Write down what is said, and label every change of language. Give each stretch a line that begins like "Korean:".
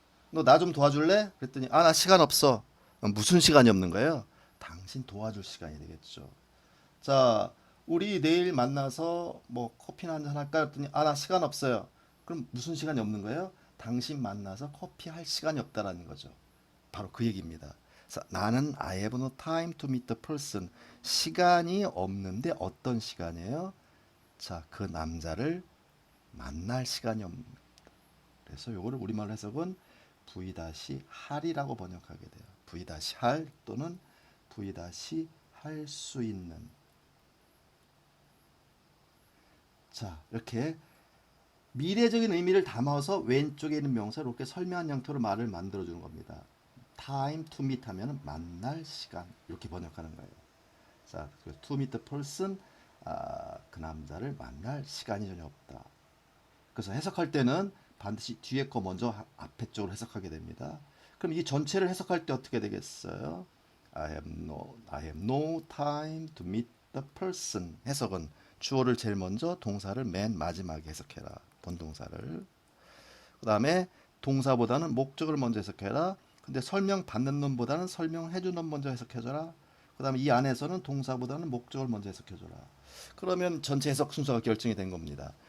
Korean: 너 나 좀 도와줄래? 그랬더니 나 시간 없어. 무슨 시간이 없는 거예요? 당신 도와줄 시간이 되겠죠. 자, 우리 내일 만나서 뭐 커피나 한잔 할까? 그랬더니 나 시간 없어요. 그럼 무슨 시간이 없는 거예요? 당신 만나서 커피 할 시간이 없다라는 거죠. 바로 그 얘기입니다. 그래서 나는
English: I have no time to meet the person.
Korean: 시간이 없는데 어떤 시간이에요? 자, 그 남자를 만날 시간이 없는. 그래서 요거를 우리말로 해석은 V-할이라고 번역하게 돼요. V-할 또는 V-할 수 있는. 자, 이렇게 미래적인 의미를 담아서 왼쪽에 있는 명사를 이렇게 설명한 형태로 말을 만들어주는 겁니다.
English: time to meet
Korean: 하면 만날 시간 이렇게 번역하는 거예요. 자,
English: to meet the person
Korean: 그 남자를 만날 시간이 전혀 없다. 그래서 해석할 때는 반드시 뒤에 거 먼저 앞에 쪽으로 해석하게 됩니다. 그럼 이 전체를 해석할 때 어떻게 되겠어요?
English: I have no time to meet the person.
Korean: 해석은 주어를 제일 먼저 동사를 맨 마지막에 해석해라. 본동사를. 그 다음에 동사보다는 목적을 먼저 해석해라. 근데 설명 받는 놈보다는 설명해 주는 놈 먼저 해석해줘라. 그 다음에 이 안에서는 동사보다는 목적을 먼저 해석해줘라. 그러면 전체 해석 순서가 결정이 된 겁니다.